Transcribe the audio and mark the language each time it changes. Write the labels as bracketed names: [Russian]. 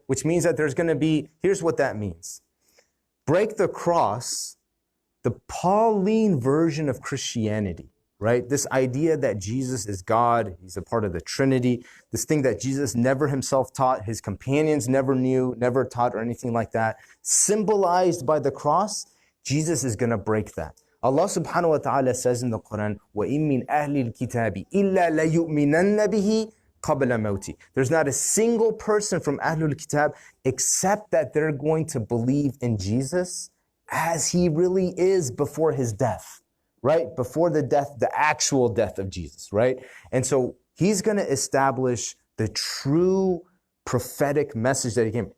[English] Which means that there's going to be, here's what that means. Break the cross, the Pauline version of Christianity, right? This idea that Jesus is God, he's a part of the Trinity, this thing that Jesus never himself taught, his companions never knew, never taught or anything like that, symbolized by the cross, Jesus is going to break that. Allah subhanahu wa ta'ala says in the Quran, [Arabic] وَإِن مِّنْ أَهْلِ الْكِتَابِ إِلَّا لَيُؤْمِنَنَّ بِهِ قَبْلَ مَوْتِ. [English] There's not a single person from Ahlul Kitab except that they're going to believe in Jesus as he really is before his death, right? Before the death, the actual death of Jesus, right? And so he's going to establish the true prophetic message that he came.